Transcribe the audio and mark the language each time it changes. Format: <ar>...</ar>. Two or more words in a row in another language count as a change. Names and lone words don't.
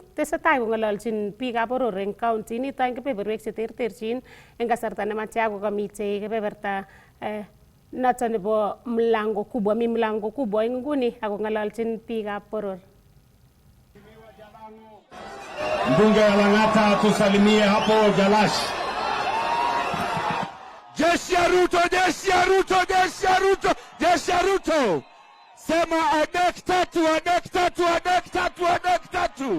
<kln>Tesetai kong'ololjin biikab boror eng county nito eng kebeberwek cheterterchin eng kasarta nematya kokamitei kebeberta noto nebo</kln> <sw>mlango kubwa,</sw> <kln>mi</kln> <sw>mlango kubwa</sw> <kln>eng nguni ako ng'ololjin biikab boror.</kln> <sw>Mbunge wa Lang'ata tusalimie hapo Jalash. Jeshi ya Ruto, jeshi ya Ruto, jeshi ya Ruto, jeshi ya Ruto. Sema anek tatu, anek tatu, anek tatu, anek tatu.</sw>